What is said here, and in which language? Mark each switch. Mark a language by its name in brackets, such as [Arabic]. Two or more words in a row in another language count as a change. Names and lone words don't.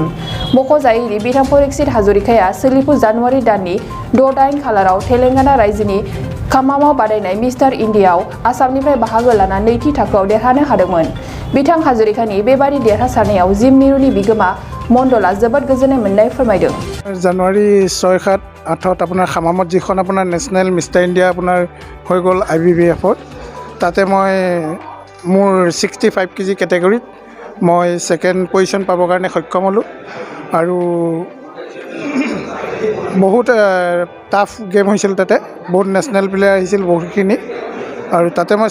[Bodo] मख'जायोदि बिथां फरिक्सित हाजरिकाया सोलिफु जानुवारि दाननि 6-8 खालाराव तेलेंगाना रायजोनि खामामाव बादायनाय मिस्टार इन्डियाआव आसामनिफ्राय बाहागो लाना नैथि थाखोआव देरहानो हादोंमोन। बिथां हाजरिकानि बेबादि देरहासारनायाव जिम मिरुनि बिगोमा मण्डला जोबोद गोजोननाय मोननाय फोरमायदों। [Assamese] জানুৱাৰী 6-7-8 আপোনাৰ খামামত যিখন আপোনাৰ নেশ্যনেল মিষ্টাৰ ইণ্ডিয়া আপোনাৰ হৈ গ'ল IBBF-ত তাতে মই মোৰ 65 কেজি কেটেগৰীত মই [English] second position [Assamese] পাবৰ কাৰণে সক্ষম হ'লোঁ আৰু বহুত [English] tough game [Assamese] হৈছিল তাতে বহুত [English] national player [Assamese] আহিছিল বহুতখিনি আৰু তাতে মই